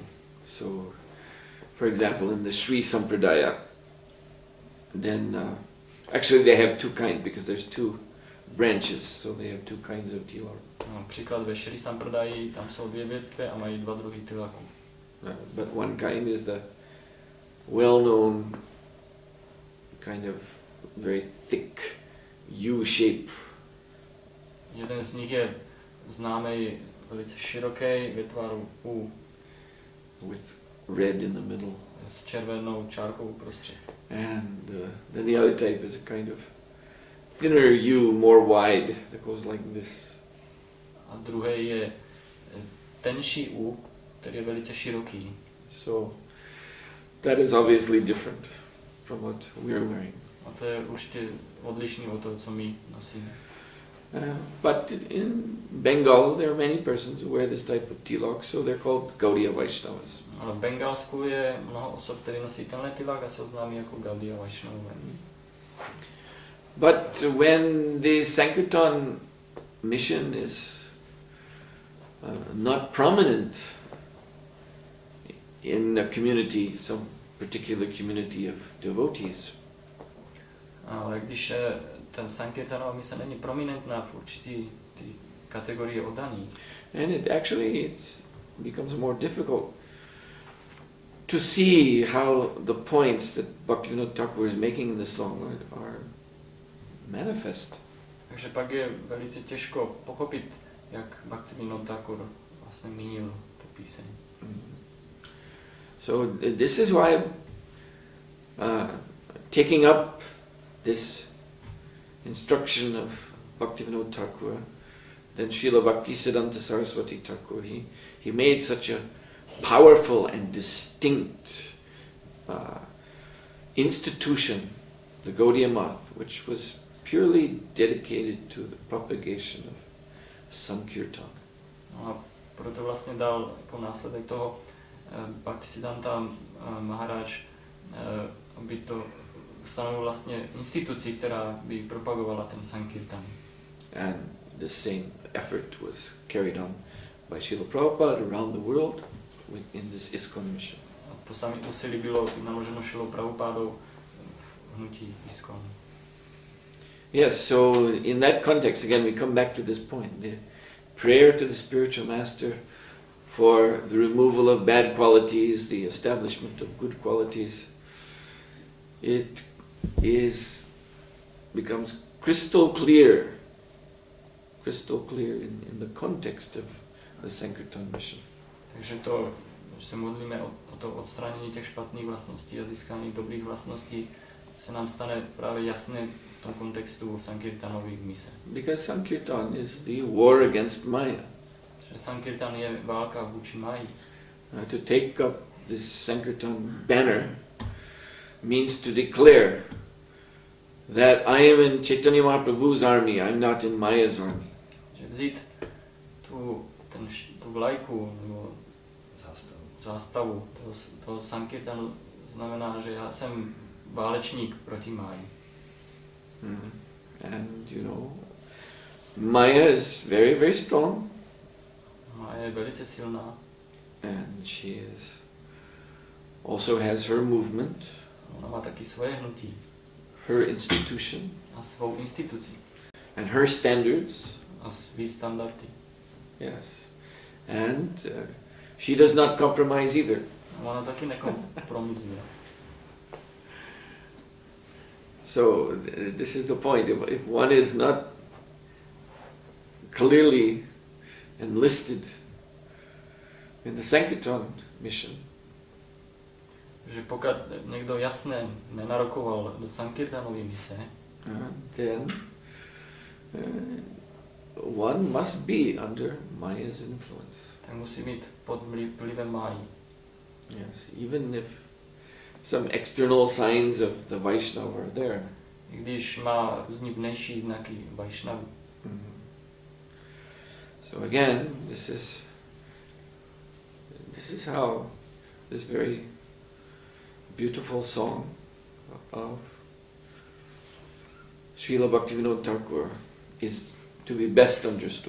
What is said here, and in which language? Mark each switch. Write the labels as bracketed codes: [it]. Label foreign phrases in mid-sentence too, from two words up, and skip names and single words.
[en] So, for example, in the Sri Sampradaya, then actually they have 2 kinds because there's 2 branches, so they have 2 kinds of tilak. [cs] No, příklad ve Sri Sampradaji, tam jsou 2 větve a mají 2 druhy tilaku. [en] But one kind is the well-known kind of very thick U shape. [cs] Jeden z nich je známý velice široký ve tvaru U. [en] With red in the middle. [cs] S červenou čárkou uprostřed. [en] And then the other type is a kind of thinner U, more wide, that goes like this. [cs] A druhý je tenší U, který je velice široký. [en] So that is obviously different from what we are wearing. [cs] A to je určitě odlišný od toho, co my nosíme. [en] But in Bengal there are many persons who wear this type of tilak, so they're called Gaudiya Vaishnavas. [cs] Ale v Bengalsku je mnoho osob, které nosí tenhle tilak a jsou známí jako Gaudiya Vaishnavové. [en] But when the Sankirtan mission is not prominent in a community, some particular community of devotees, [cs] ale když ten Sankirtanova mise není prominentná v určitý kategorii oddaných, [en] and it actually becomes more difficult to see how the points that Bhaktivinoda Thakur is making in the song are manifest. [cs] Takže pak je velice těžko pochopit jak Bhaktivinoda Thakur vlastně mínil tu píseň. [en] So this is why taking up this instruction of Bhaktivinoda Thakur, then Srila Bhaktisiddhanta Saraswati Thakur, he made such a powerful and distinct institution, the Gaudiya Math, which was purely dedicated to the propagation of Sankirtan. [cs] No a proto vlastně dal jako následek toho Bhaktisiddhanta Maharaj, aby to ustanovil vlastně instituci, která by propagovala ten Sankirtan. [en] And the same effort was carried on by Srila Prabhupada around the world in this ISKCON mission. [cs] A to samé úsilí bylo naloženo Srilou Prabhupádou v hnutí ISKCON. [en] Yes, so in that context, again, we come back to this point. The prayer to the spiritual master for the removal of bad qualities, the establishment of good qualities, it becomes crystal clear in the context of the Sankirtan mission. [cs] Takže to, že se modlíme o to odstranění těch špatných vlastností a získání dobrých vlastností, se nám stane právě jasné v tom kontextu Sankirtanové mise. [en] Because Sankirtan is the war against Maya. [cs] Že Sankirtan je válka vůči Maji. [en] To take up this Sankirtan banner means to declare that I am in Chaitanya Mahaprabhu's army, I'm not in Maya's army. [cs] Že vzít tu vlajku nebo zástavu toho Sankirtanu znamená, že já jsem válečník proti Maji. [en] And you know, Maya is very, very strong. [cs] Maja je velice silná. [en] And she also has her movement. [cs] Ona má taky svoje hnutí. [en] Her institution. [cs] A svou instituci. [en] And her standards. [cs] A svý standardy. [en] Yes. And she does not compromise either. [cs] Ona taky nekompromizuje. [en] So this is the point. If one is not clearly enlisted in the Sankirtan mission, [cs] že pokud někdo jasně nenarokoval do Sankirtanové mise, [en] then one must be under Maya's influence. [cs] Tak musí být pod vlivem Maji. [en] Yes, even if some external signs of the Vaisnava are there. [cs] I když má různý vnější znaky Vaishnavy. [en] So again, this is how this very beautiful song of Srila Bhaktivinoda Thakur is to be best understood.